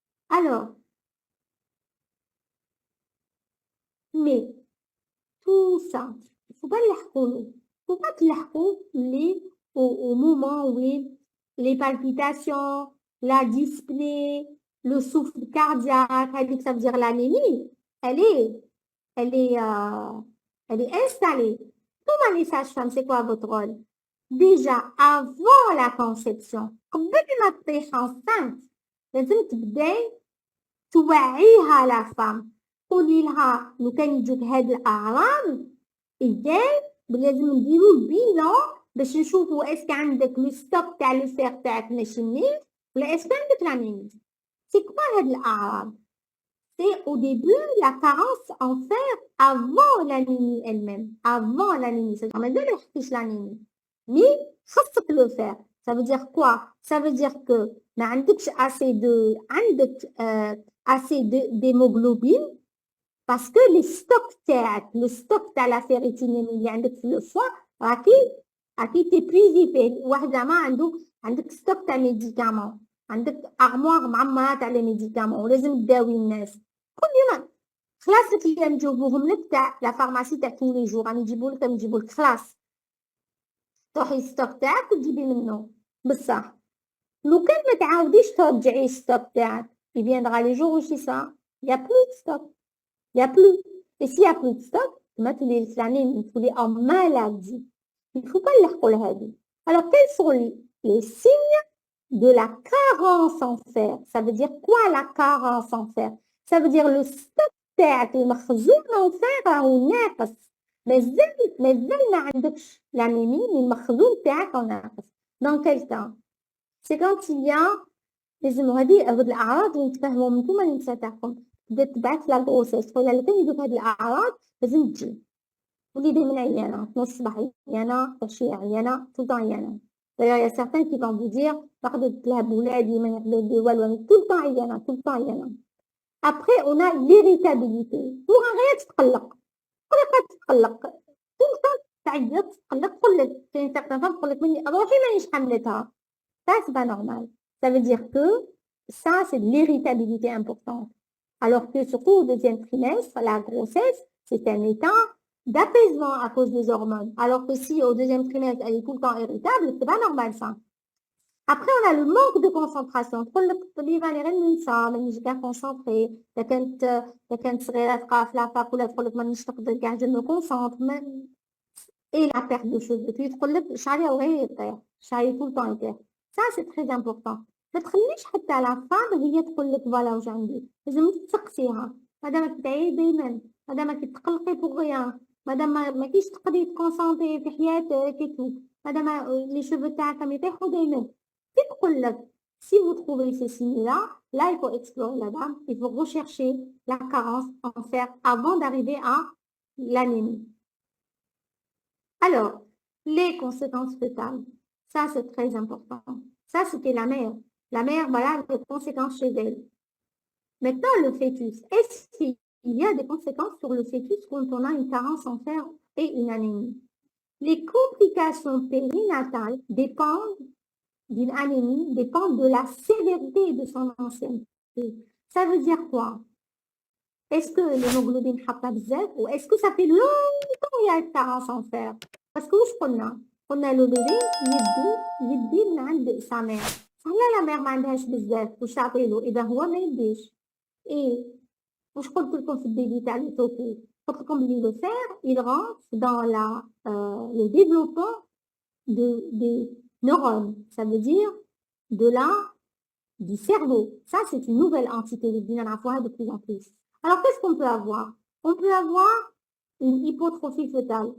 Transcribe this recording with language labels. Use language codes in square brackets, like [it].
[fr] Alors, mais tout ça, il ne faut pas le faut pas te au moment où les palpitations, la dyspnée, le souffle cardiaque, ça veut dire l'anémie, elle est, elle est, euh, elle est installée. Comment les sages-femmes, c'est quoi votre rôle? [ar] Déjà, avant la conception, قبل ما تطيح enceinte, لازم تبداي توعيها لا فام، قولي لها لو كان يجوك هاد الأعراض إذن لازم نديرو البيلون باش نشوفو اسكو عندك لو ستوك تاع لو فيغ تاعك ماشي مليح ولا اسكو عندك لانيمي. سي كوا هاد الأعراض؟ [fr] C'est au début la carence en fer avant l'anémie elle-même, avant l'anémie. C'est-à-dire, [ar] ما نحكيش [fr] l'anémie. Mais خاصك le faire. Ça veut dire quoi? Ça veut dire que [ar] ما عندكش [fr] assez de عندك assez d'hémoglobine parce que les stocks تاعك le stock تاع la ferritinine [ar] اللي عندك في [fr] le foie [ar] راكي تيبريزي. واحد زعما عندك ستوك تاع ميديكامون، عندك ارموار معمره تاع لي ميديكامون ولازم تداوي الناس كل يوم. خلاص اللي نجيبوهم لك تاع لا فارماسي تاع كل لي جور راني نجيبو لك خلاص تروحي الستوك تاعك وتجيبي منه. بصح لو كان ما تعاوديش ترجعي الستوك تاعك [fr] il viendra les jours où c'est ça il y a plus de stock, il y a plus. Et s'il y a plus de stock [ar] ما تولي الانيمie تولي [fr] en maladie. Il ne faut pas [ar] نلحقوا لهادي. [fr] Alors quels sont les signes de la carence en fer? Ça veut dire quoi la carence en fer? Ça veut dire le stock [ar] تاعك المخزون [fr] en fer [ar] راهو ناقص. مازال ما عندكش لانيمي mais المخزون تاعك ناقص. [fr] Dans quel cas? C'est quand il y a [ar] لازم هاد الأعراض اللي نتفاهموا نتوما النساء تاعكم تبدا تبعث لا غروسيس ولا لو كان يجوك هاد الأعراض لازم تجي ولي دايما عيانة 12 الصباح عيانة 20 عيانة tout عيانة. [fr] D'ailleurs, il y a certains qui vont vous dire [ar] باخدت لها بولادي ما يقدر والو [fr] tout عيانة tout عيانة. Après on a l'irritabilité. [ar] غير تتقلق تتقلق tout تعيط تقلق تقول لك كاين [fr] certains femmes [ar] تقول لك مني روحي مانيش حملتها. [fr] Ça c'est pas normal. Ça veut dire que ça c'est de l'irritabilité importante. Alors que surtout au deuxième trimestre, la grossesse, c'est un état d'apaisement à cause des hormones. Alors que si au deuxième trimestre, elle est tout le temps irritable, c'est pas normal ça. Après, on a le manque de concentration. [ar] تقول لك طبيبة أنا غير ننسى مانيش كاع كونسونطري، إذا كانت صغيرة تقرا في لافاك ولا تقول لك مانيش نقدر كاع جو مو كونسونطر. [fr] Et la perte de cheveux. [ar] puis تقول لك شعري وغير يطير، شعري [fr] tout le temps [ar] يطير. [fr] Ça c'est très important. [ar] ما تخليش حتى لا فام هي تقول لك فوالا واش عندي، لازم تسقسيها. مادام كتعيي دايما، مادام كتقلقي بوغ غيان، مادام ما كيش تقدري تكونسونطري في حياتك et tout، مادام لي شوفو تاعك يطيحوا دايما، كي تقول لك [fr] si vous trouvez ces signes-là, là il faut explorer la dame, il faut rechercher la carence en fer avant d'arriver à l'anémie. Alors, les conséquences fœtales, ça c'est très important. Ça c'était la mère. La mère, voilà les conséquences chez elle. Maintenant, le fœtus. Est-ce qu'il y a des conséquences sur le fœtus quand on a une carence en fer et une anémie? Les complications périnatales dépendent d'une anémie, dépendent de la sévérité de son ancienneté. Ça veut dire quoi? Est-ce que l'hémoglobine [ar] حاطة بزاف [fr] ou est-ce que ça fait longtemps qu'il y a une carence en fer? Parce que [ar] واش قلنا لو بيبي يدي من عند سا مير. صح لا مير ما عندهاش بزاف واش تعطيلو اذا هو ما يديش. ايه واش قلت لكم في البيبي تاع لي توكي؟ قلت لكم بلي لو فير [fr] il rentre dans le développement des neurones. Ça veut dire du cerveau. Ça c'est une nouvelle entité [ar] اللي بدينا نعرفوها [fr] de plus en plus. Alors qu'est-ce qu'on peut avoir? On peut avoir une hypotrophie fœtale.